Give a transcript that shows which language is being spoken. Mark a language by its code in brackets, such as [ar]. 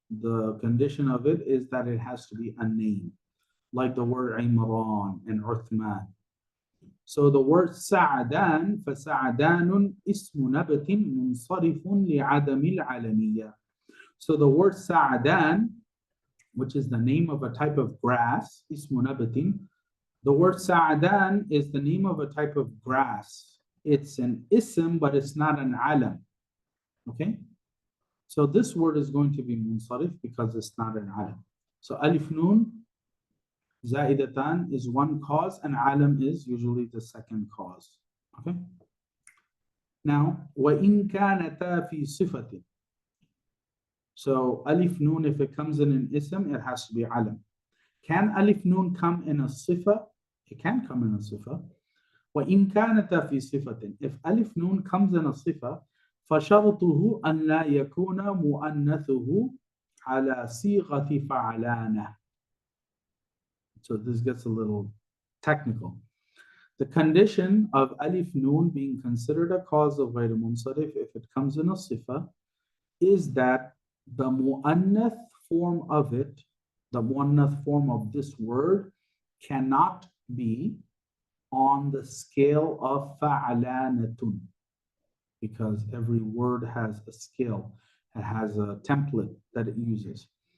[en] The condition of it is that it has to be a name, like the word Imran and Uthman. So the word Sa'adan, [ar] فَسَعَدَانٌ اسْمُ نَبَتٍ مُنْصَرِفٌ لِعَدَمِ الْعَلَمِيَّةِ. [en] So the word Sa'adan, which is the name of a type of grass, [ar] اسْمُ نَبَتٍ. [en] The word Sa'adan is the name of a type of grass. It's an ism, but it's not an alam. Okay? So this word is going to be munsarif because it's not an alam. So alif noon zaidatan is one cause, and alam is usually the second cause. Okay? Now, [ar] وَإِن كَانَتَا فِي صِفَةٍ. [en] So alif noon, if it comes in an ism, it has to be alam. Can alif noon come in a sifa? It can come in a sifa. [ar] وَإِن كَانَتَا فِي صِفَةٍ. [en] If alif noon comes in a sifa, [ar] فَشَرْطُهُ أَنْ لَا يَكُونَ مُؤَنَّثُهُ عَلَى صِيغَةِ فَعَلَانَةٍ. [en] So this gets a little technical. The condition of alif noon being considered a cause of ghayr munsarif, if it comes in a sifa, is that the mu'annath form of it, the mu'annath form of this word, cannot be on the scale of fa'alanatun, because every word has a scale, it has a template that it uses.